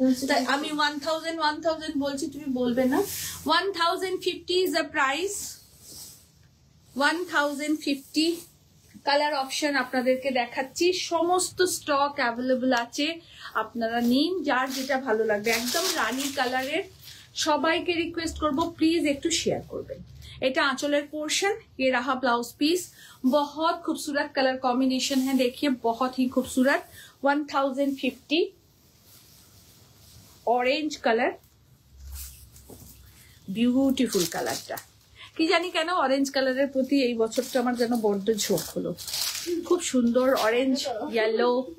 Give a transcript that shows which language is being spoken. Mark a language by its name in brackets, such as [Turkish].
[Bangla] তাই আমি 1000 বলছি, তুমি বলবে না? 1050 [English] Is a price. [Bangla] 1050 colour option আপনাদেরকে দেখাচ্ছি, সমস্ত স্টক অ্যাভেলেবল আছে, আপনারা নিন যার যেটা ভালো লাগবে। একদম রানী কালারের। সবাইকে রিকোয়েস্ট করব প্লিজ একটু শেয়ার করবেন। [Hindi] এটা आंचलेर पोर्शन, ये रहा ब्लाउज पीस। बहुत खूबसूरत कलर कॉम्बिनेशन है, देखिए बहुत ही खूबसूरत। [English] 1050 orange colour, beautiful কালারটা। [Bangla] কি জানি কেন অরেঞ্জ কালারের প্রতি এই বছরটা আমার যেন বড্ড ঝোঁক হলো। খুব সুন্দর অরেঞ্জ, ইয়েলো।